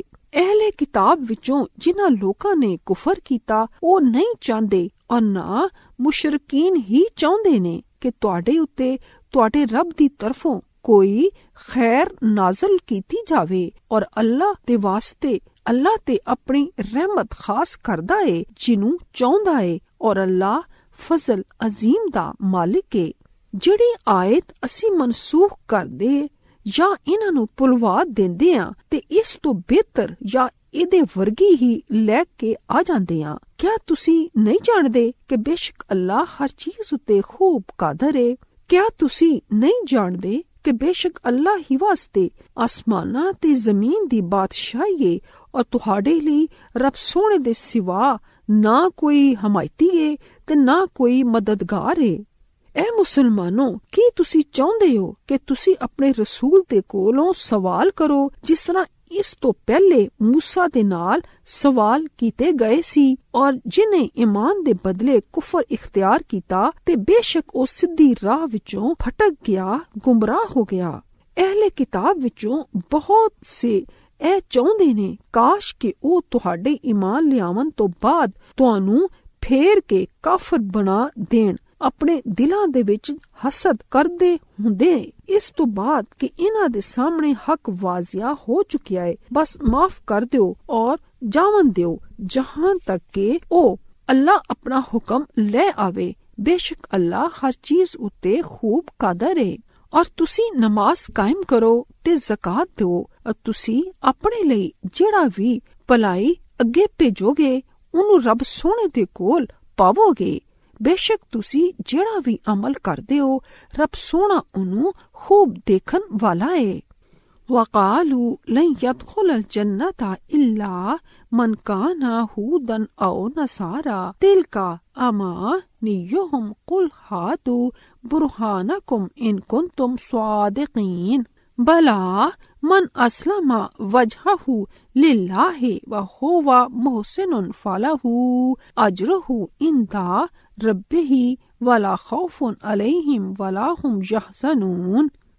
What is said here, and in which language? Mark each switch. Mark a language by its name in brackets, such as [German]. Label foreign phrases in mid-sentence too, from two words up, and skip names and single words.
[Punjabi] اہل کتاب وچوں جنہاں لوکاں نے کفر کیتا او نہیں چاہندے اور نہ مشرکین ہی چاہندے نے کہ تواڈے اتے تواڈے رب دی طرفوں کوئی خیر نازل کیتی جاوے، اور اللہ دے واسطے اللہ تے اپنی رحمت خاص کردا ہے جنوں چاہندا ہے، اور اللہ فضل عظیم دا مالک ہے۔ جڑی آیت اسی منسوخ کر دے یا انہاں نوں پلوا دیندے ہاں تے اس تو بہتر یا ایدے ورگی ہی لے کے آ جاندے ہاں۔ کیا تسی نہیں جاندے کہ بے شک اللہ ہر چیز اتے خوب قادر ہے؟ کیا تسی نہیں جاندے کہ بے شک اللہ ہی واسطے آسماناں تے زمین دی بادشاہی ہے، اور تہاڈے لئی رب سونے دے سوا نہ کوئی حمایتی ہے تے نہ کوئی مددگار ہے۔ اے مسلمانوں، کی تسی چاہندے ہو کہ تسی اپنے رسول دے کولوں سوال کرو جس طرح اس تو پہلے موسیٰ دے نال سوال کیتے گئے سی، اور جنہیں ایمان دے بدلے کفر اختیار کیتا تے بے شک او سدھی راہ وچوں پھٹک گیا، گمراہ ہو گیا۔ اہل کتاب وچوں بہت سے اے چاہندے نے کاش کہ او تہاڈے ایمان لیاون تو بعد تانوں پھیر کے کافر بنا دین، اپنے دلاں دے وچ حسد کردے ہوندے اس تو بعد کہ انہاں دے سامنے حق واضح ہو چکیا ہے۔ بس معاف کر دیو اور جاون دیو جہاں تک کہ او اللہ اپنا حکم لے آوے، بے شک اللہ ہر چیز اتے خوب قادر ہے۔ اور تسی نماز قائم کرو تے زکات دیو، اور تسی اپنے لئی جڑا بھی پلائی اگے بھیجو گے انہوں رب سونے دے کول پاو گے۔ بے شک تسی جڑا بھی عمل کردے ہو رب سونا انہوں خوب دیکھن والا ہے۔ [Arabic] وَقَالُوا لَن يَدْخُلَ الْجَنَّةَ إِلَّا مَنْ كَانَ هُودًا أَوْ نَصَارَىٰ تِلْكَ أَمَانِيُّهُمْ قُلْ هَاتُوا بُرْهَانَكُمْ إِن كُنتُمْ صَادِقِينَ بَلَىٰ مَنْ أَسْلَمَ وَجْهَهُ لِلَّهِ وَهُوَ مُحْسِنٌ فَلَهُ أَجْرُهُ عِندَ رَبِّهِ وَلَا خَوْفٌ عَلَيْهِمْ وَلَا هُمْ يَحْزَنُونَ۔